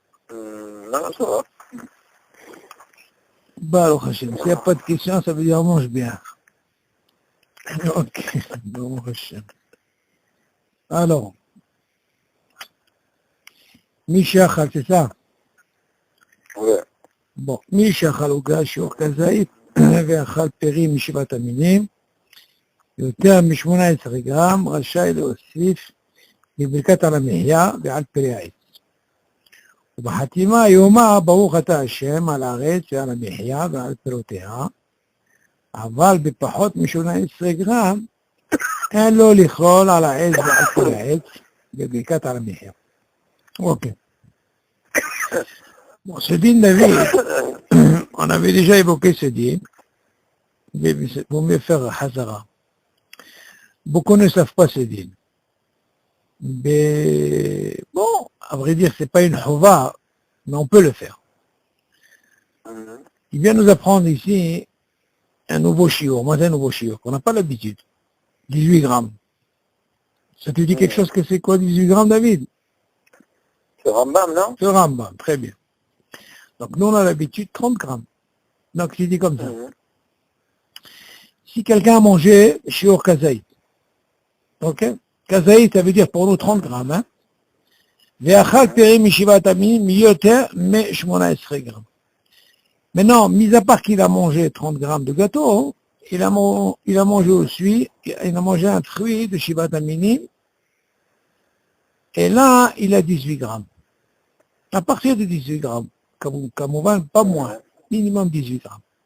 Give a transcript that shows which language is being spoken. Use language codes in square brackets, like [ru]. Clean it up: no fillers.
[fr] Non, ça va. Baruch Hashem. S'il n'y a pas de questions, ça veut dire mange bien. Ok. Baruch Hashem. Alors, Mishachal, c'est ça? Ouais. [he] Bon, Mishachal הוגש שיעור כזית, ואכל פרי משבעת המינים, יותר מ-18 גרם, רשאי להוסיף מברכת על המחיה ועל פרי העץ. ובחתימה יאמר ברוך אתה השם על הארץ ועל המחיה ועל פירותיה, אבל בפחות מ-18 גרם אין לו לכלול על העץ ועל פרי העץ בברכת על המחיה. [fr] Ok. Bon, ce din David, on avait déjà évoqué ce din, mais vaut mieux faire Hazara. Beaucoup ne savent pas ce din. Mais bon, à vrai dire, c'est pas une chouva, mais on peut le faire. Il vient nous apprendre ici un nouveau shiur, moi c'est un nouveau shiur, qu'on n'a pas l'habitude. 18 grammes. Ça te dit quelque chose que c'est quoi 18 grammes, David? C'est Rambam, non? C'est Rambam, très bien. Donc nous on a l'habitude 30 grammes. Donc je dis comme ça. Si quelqu'un a mangé shiur kazaït, ok? Kazaït, ça veut dire pour nous 30 grammes, hein? [he] ואכל פרי משבעת המינים יותר מ-18 grammes. [fr] Maintenant, mis à part qu'il a mangé 30 grammes de gâteau, il a mangé aussi, il a mangé un fruit de Shivat Aminim, et là, il a 18 grammes. À partir de 18 grammes, comme on va, pas moins, minimum 18 grammes.